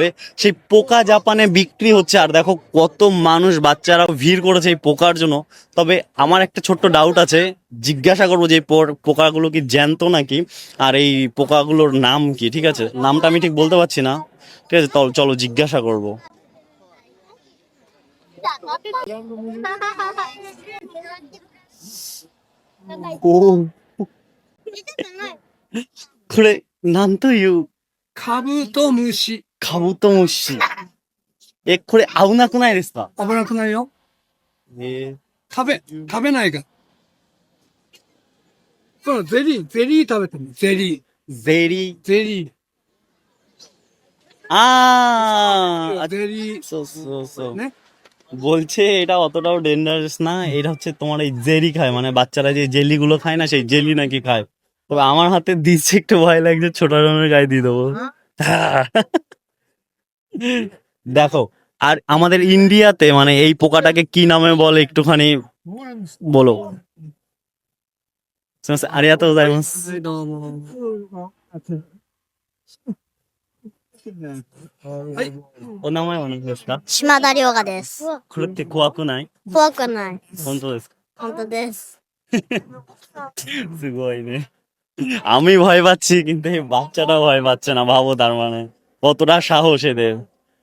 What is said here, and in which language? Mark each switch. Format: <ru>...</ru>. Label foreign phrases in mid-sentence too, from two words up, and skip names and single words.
<bn>সেই পোকা জাপানে বিক্রি হচ্ছে, আর দেখো কত মানুষ, বাচ্চারা ভিড় করেছে এই পোকার জন্য। তবে আমার একটা ছোট্ট ডাউট আছে, জিজ্ঞাসা করবো যে এই পোকাগুলো কি জ্যান্ত নাকি, আর এই পোকাগুলোর নাম কি। ঠিক আছে, নামটা আমি ঠিক বলতে পারছি না। ঠিক আছে, চলো জিজ্ঞাসা করবো। 오, 그래, 난という、</bn> <ja>カブトムシ。カブトムシ。これ危なくないですか？危なくないよ。え食べないから。このゼリー食べてみ。ゼリー。ゼリー。ゼリー。ゼリー。そうそうそう。ね。</ja> <bn>বলছে এটা অতটাও ডেঞ্জারাস না, এটা হচ্ছে তোমার এই জেলি খায়, মানে বাচ্চারা যে জেলি গুলো খায় না, সেই জেলি নাকি খায়। তবে আমার হাতে দিচ্ছে, একটু ভয় লাগছে, ছোট রকমের গায়ে দিয়ে দেবো। দেখো, আর আমাদের ইন্ডিয়াতে মানে এই পোকাটাকে কি নামে বলে একটুখানি বলো।</bn> <ja>ありがとうございます. はい、どうも。はい。お名前は何ですか？島田亮雅です。これって怖くない？怖くない。本当ですか？本当です。すごいね।</ja> <bn>আমি ভয় পাচ্ছি, কিন্তু এই বাচ্চাটা ভয় পাচ্ছে না, ভাবো তার মানে কতটা সাহস এদের।</bn>